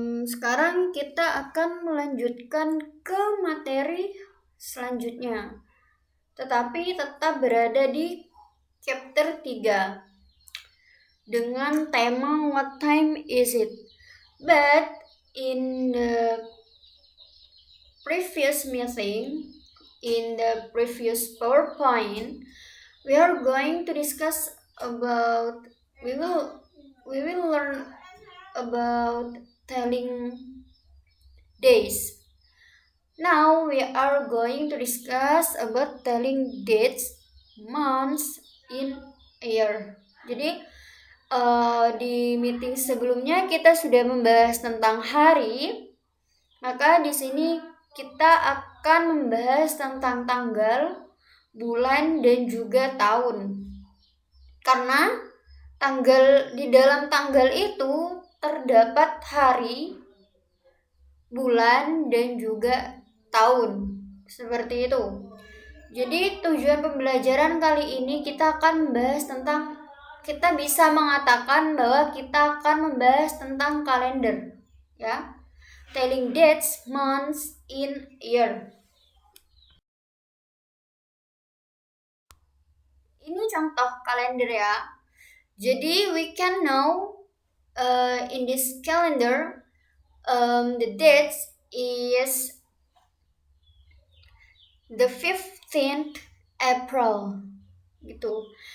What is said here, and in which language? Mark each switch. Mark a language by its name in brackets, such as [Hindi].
[Indonesian] Sekarang kita akan melanjutkan ke materi selanjutnya, tetapi tetap berada di chapter 3 dengan tema [English] What time is it? But in the previous meeting, in the previous PowerPoint, we are going to discuss about we will learn about telling days. Now we are going to discuss about telling dates, months in a year. [Indonesian] Jadi di meeting sebelumnya kita sudah membahas tentang hari, maka di sini kita akan membahas tentang tanggal, bulan, dan juga tahun. Karena di dalam tanggal itu terdapat hari, bulan, dan juga tahun. Seperti itu. Jadi tujuan pembelajaran kali ini kita akan membahas tentang, kita bisa mengatakan bahwa kita akan membahas tentang kalender, ya. [English] Telling dates, months in year. [Indonesian] Ini contoh kalender ya. Jadi [English] we can know in this calendar the dates is the 15th April [Indonesian] gitu.